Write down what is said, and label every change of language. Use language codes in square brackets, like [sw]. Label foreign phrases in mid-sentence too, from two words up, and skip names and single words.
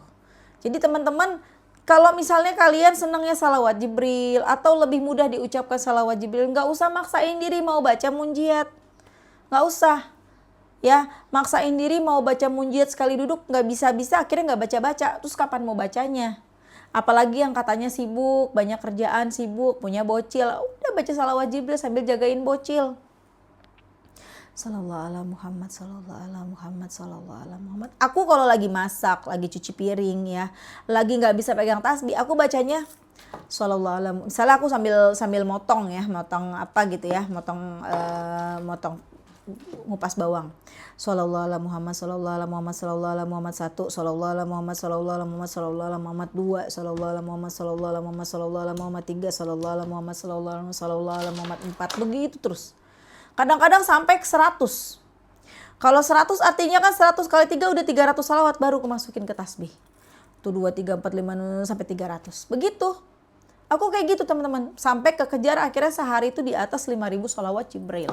[id] Jadi teman-teman, kalau misalnya kalian senangnya salawat Jibril atau lebih mudah diucapkan salawat Jibril, gak usah maksain diri mau baca munjiat, gak usah. Ya, maksain diri mau baca munjiat sekali duduk nggak bisa-bisa, akhirnya nggak baca-baca. Terus kapan mau bacanya? Apalagi yang katanya sibuk, banyak kerjaan, sibuk, punya bocil. Udah baca salawat Jibril sambil jagain bocil. [ar] صلى الله على محمد، صلى الله على محمد، صلى الله على محمد. [id] Aku kalau lagi masak, lagi cuci piring ya, lagi nggak bisa pegang tasbih, aku bacanya [ar] صلى الله على. [id] Misalnya aku sambil motong ya, motong apa gitu ya, motong ngupas bawang. [ar] صلى الله على محمد، صلى الله على محمد، صلى الله على محمد 1، صلى الله على محمد، صلى الله على محمد، صلى الله على محمد 2، صلى الله على محمد، صلى الله على محمد، صلى الله على محمد 3، صلى الله على محمد، صلى الله على محمد 4. [id] Begitu terus. Kadang-kadang sampai ke 100. Kalau 100 artinya kan 100 kali 3 udah 300 salawat, baru aku masukin ke tasbih. Tuh 2, 3, 4, 5 sampai 300. Begitu. Aku kayak gitu teman-teman. Sampai kekejar akhirnya sehari itu di atas 5.000 salawat Jibril.